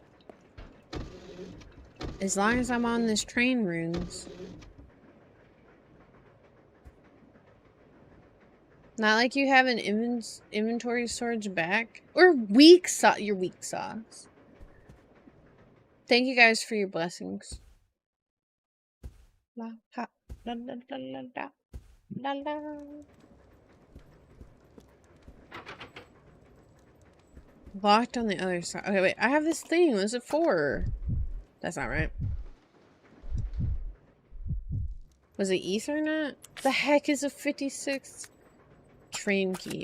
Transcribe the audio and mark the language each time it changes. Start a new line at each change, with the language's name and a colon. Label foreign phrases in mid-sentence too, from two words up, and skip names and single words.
English: As long as I'm on this train, Runes. Not like you have an inventory storage back. Or weak sauce. Your weak sauce. Thank you guys for your blessings. La ha la la la la la la la. Locked on the other side. Okay, wait. I have this thing. What's it for? That's not right. Was it Ethernet? The heck is a 56 train key?